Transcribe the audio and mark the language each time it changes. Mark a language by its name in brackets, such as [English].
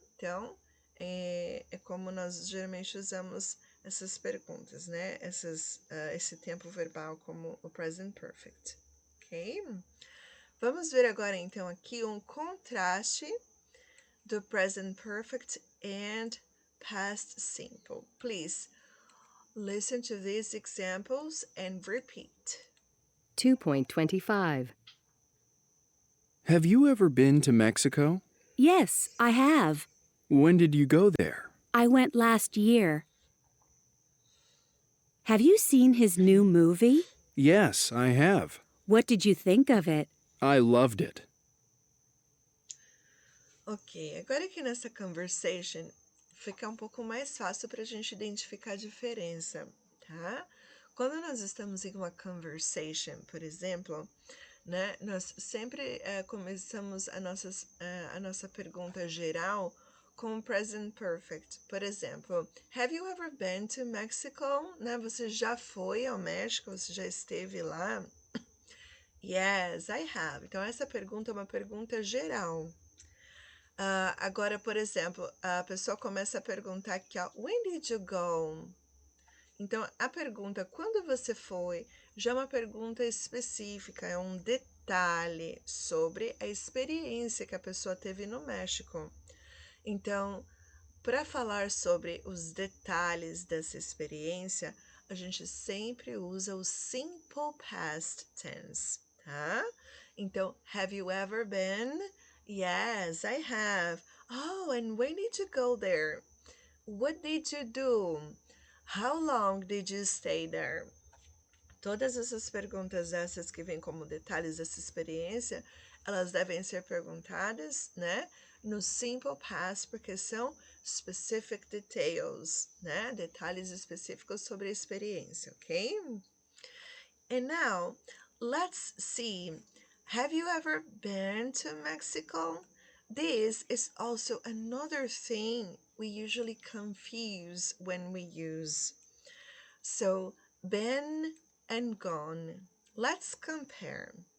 [Portuguese] Então, é como nós geralmente usamos essas perguntas, né? Esse tempo verbal como o present perfect, ok? Vamos ver agora então aqui um contraste do present perfect and past simple. [English] Please listen to these examples and repeat. 2.25. Have you ever been to Mexico? Yes, I have. When did you go there? I went last year. Have you seen his new movie? Yes, I have. What did you think of it? I loved it. [Portuguese] Ok, agora aqui nessa conversation fica um pouco mais fácil para a gente identificar a diferença, tá? Quando nós estamos em uma conversation, por exemplo, né, nós sempre começamos a nossa pergunta geral com present perfect. Por exemplo, [English] have you ever been to Mexico? [Portuguese] Né, você já foi ao México? Você já esteve lá? [English] Yes, I have. [Portuguese] Então, essa pergunta é uma pergunta geral. Agora, por exemplo, a pessoa começa a perguntar aqui, ó, [English] when did you go? [Portuguese] Então, a pergunta, quando você foi, já é uma pergunta específica, é um detalhe sobre a experiência que a pessoa teve no México. Então, para falar sobre os detalhes dessa experiência, a gente sempre usa o simple past tense, tá? [English] Então, have you ever been? Yes, I have. Oh, and when did you go there? What did you do? How long did you stay there? [Portuguese] Todas essas perguntas, essas que vêm como detalhes dessa experiência, elas devem ser perguntadas, né, no simple past, porque são [English] specific details, [Portuguese] né, detalhes específicos sobre a experiência, ok? [English] And now, let's see. Have you ever been to Mexico? This is also another thing we usually confuse when we use. So, been and gone. Let's compare.